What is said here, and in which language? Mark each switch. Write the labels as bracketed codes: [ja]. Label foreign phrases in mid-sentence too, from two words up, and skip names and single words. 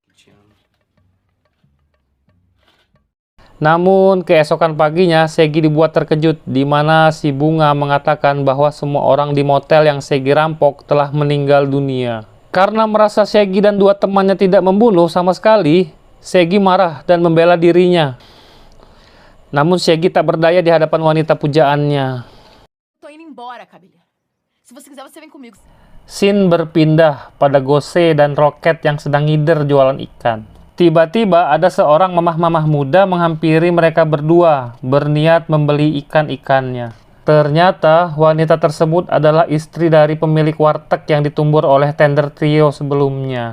[id] Namun, keesokan paginya, Shaggy dibuat terkejut, di mana si Bunga mengatakan bahwa semua orang di motel yang Shaggy rampok telah meninggal dunia. Karena merasa Shaggy dan dua temannya tidak membunuh sama sekali, Shaggy marah dan membela dirinya. Namun, Shaggy tak berdaya di hadapan wanita pujaannya. [pt] Tô indo embora, Cabelha. Se você quiser, você vem comigo. [id] Scene berpindah pada Gose dan Rocket yang sedang ngider jualan ikan. Tiba-tiba ada seorang mamah-mamah muda menghampiri mereka berdua, berniat membeli ikan-ikannya. Ternyata wanita tersebut adalah istri dari pemilik warteg yang ditumbur oleh tender trio sebelumnya.